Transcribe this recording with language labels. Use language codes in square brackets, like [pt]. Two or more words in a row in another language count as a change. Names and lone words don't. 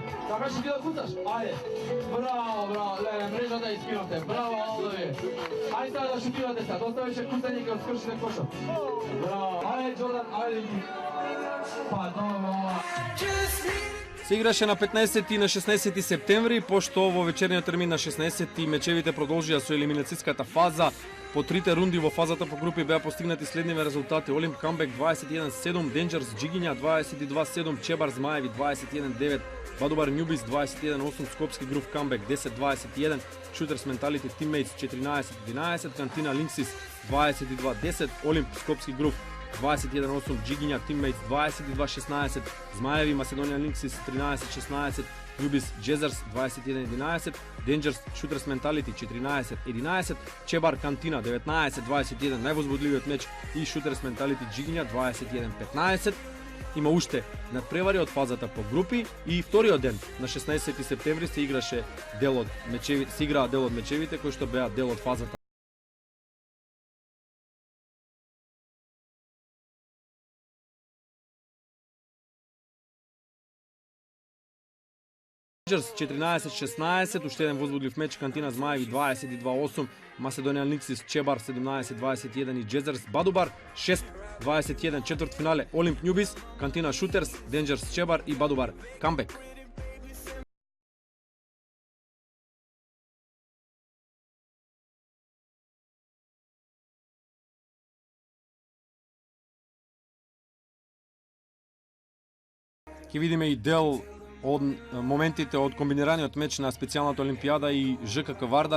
[sr] Kako si ti da kucaš? Ajde. Bravo, lez, mreža da ispinate. Bravo, Aldovi. Ajde sad da šutirate sad. Ostaviće kucanje kad skršite koša. Bravo. Ajde, Jordan, ajde. Pa, dobro. [mk] Се играше на 15 и на 16 септември, пошто во вечерниот термин на 16 мечевите продолжија со елиминацијската фаза. По трите рунди во фазата по групи беа постигнати следниве резултати: Олимп Камбек 21-7, Денџерс Джигиња 22-7, Чебар Змаеви 21-9, Бадубар Њубис 21-8, Скопски Грув Камбек 10-21, Шутерс Менталити Тиммейтс 14-11, Кантина Линксис 22-10, Олимп Скопски Грув 21-8, Джигиња Тиммейтс 22-16, Змаеви Macedonian Lynxes 13-16, Њубис Джезерс 21-11, Денџерс Шутерс Менталити 14-11, Чебар Кантина 19-21, највозбудливиот меч, и Шутерс Менталити Джигиња 21-15. Има уште надпревари од фазата по групи и вториот ден на 16 септември се играше дел од мечевите, се играа дел од мечевите кои што беа дел од фазата. Денџерс 14-16, уште еден возбудлив меч, Кантина Змаеви 22-8, Macedonian Lynxes Чебар 17-21 и Джезерс Бадубар 6-21, четвртфинале Олимп Њубис, Кантина Шутерс, Денџерс Чебар и Бадубар Камбек. Ќе видиме и дел од моментите од комбинираниот меч на специјалната Олимпијада и ЖКК Вардар.